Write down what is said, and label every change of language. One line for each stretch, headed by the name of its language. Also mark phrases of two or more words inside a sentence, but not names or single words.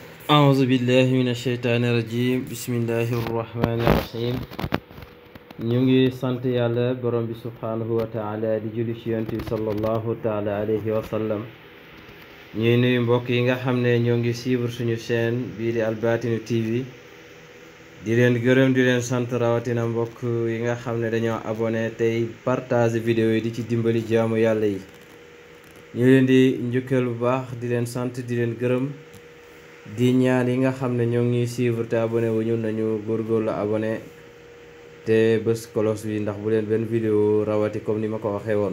Arabic: أعوذ بالله من الشيطان الرجيم بسم الله الرحمن الرحيم
Wolof: ñu ngi sant yàlla borom bi
Arabic: سبحانه وتعالى
Wolof: di julli ci yonent bi
Arabic: صلى الله تعالى عليه و
Wolof: sallam ñuy nuyu mbokk yi nga xam ne ñoo ngi suivre suñu chaîne bii di Albatinu TV di leen gërëm di leen sant rawatina mbokk yi nga xam ne dañoo abonné tey
French: partage vidéo
Wolof: yi di ci dimbali jaamu yàlla yi ñu leen di njukkal bu baax di leen sant di leen gërëm di ñaan yi nga xam ne ñoo ngi suivre te abonné wuñu nañu góorgóorlu abonné te bés kolos bi ndax bu leen benn vidéo rawati comme ni ma ko waxee woon.